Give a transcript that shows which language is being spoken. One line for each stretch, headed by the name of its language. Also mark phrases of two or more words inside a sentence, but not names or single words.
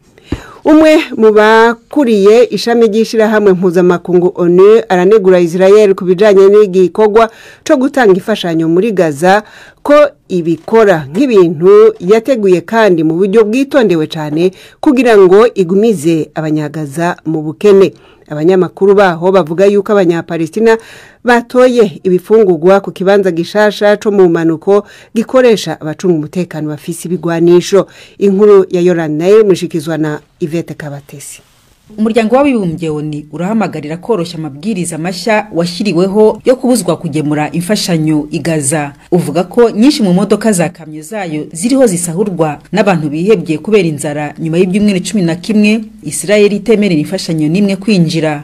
Rundi: Umwe mu bakuriye ishami ry'ishirahamwe mpuzamakungu ONU aranegura Israel kubijanye n'igikorwa cyo gutanga imfashanyo muri Gaza ko ibikora nk'ibintu yateguye kandi mu buryo bwitondewe cyane kugira ngo igumize abanyagaza mu bukene. Abanyamakuru baho bavuga yuko abanyapalestina batoye ibifungurwa ku kibanza gishasha cyo mu manuko gikoresha abacunga umutekano bafise ibigwanisho. Inkuru ya Yoranel mushikizwa na Yvette Kabatesi.
Kinyarwanda: Umuryango w'abibumbye ONU urahamagarira korosha amabwiriza mashya washyiriweho yo kubuzwa kugemura imfashanyo igaza.
Rundi: Uvuga ko nyinshi mu modoka za kamyo zayo ziriho zisahurwa n'abantu bihebye kubera inzara nyuma y'ibyumweru 11 Israel itemerera imfashanyo nimwe kwinjira.